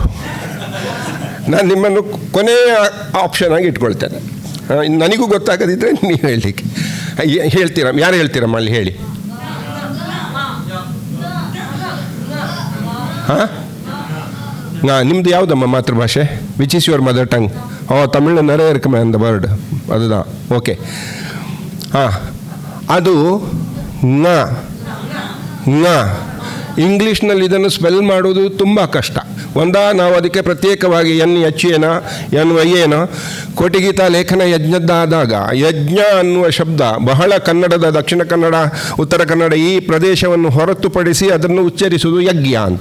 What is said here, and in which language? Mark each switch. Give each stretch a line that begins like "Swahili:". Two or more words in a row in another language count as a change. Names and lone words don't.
Kannada: ನಾನು ನಿಮ್ಮನ್ನು ಕೊನೆಯ ಆಪ್ಷನ್ ಆಗಿ ಇಟ್ಕೊಳ್ತೇನೆ. ನನಗೂ ಗೊತ್ತಾಗದಿದ್ದರೆ ನೀವು ಹೇಳಲಿಕ್ಕೆ ಹೇಳ್ತೀರಾ? ಯಾರು ಹೇಳ್ತೀರಮ್ಮ ಅಲ್ಲಿ ಹೇಳಿ? ಹಾಂ, ನಿಮ್ಮದು ಯಾವುದಮ್ಮ ಮಾತೃಭಾಷೆ?
English: which is your mother tongue? ತಮಿಳು
Tamil: நிறைய இருக்குமே அந்த
English: ವರ್ಡ್, அதுதான். ಓಕೆ.
Kannada: ಹಾಂ, ಅದು ನ. ಇಂಗ್ಲೀಷ್ನಲ್ಲಿ ಇದನ್ನು ಸ್ಪೆಲ್ ಮಾಡೋದು ತುಂಬ ಕಷ್ಟ. ನಾವು ಅದಕ್ಕೆ ಪ್ರತ್ಯೇಕವಾಗಿ NHANO ಕೋಟಿಗೀತಾ ಲೇಖನ ಯಜ್ಞದ್ದಾದಾಗ ಯಜ್ಞ ಅನ್ನುವ ಶಬ್ದ ಬಹಳ ಕನ್ನಡದ ದಕ್ಷಿಣ ಕನ್ನಡ, ಉತ್ತರ ಕನ್ನಡ ಈ ಪ್ರದೇಶವನ್ನು ಹೊರತುಪಡಿಸಿ ಅದನ್ನು ಉಚ್ಚರಿಸುವುದು ಯಜ್ಞ ಅಂತ.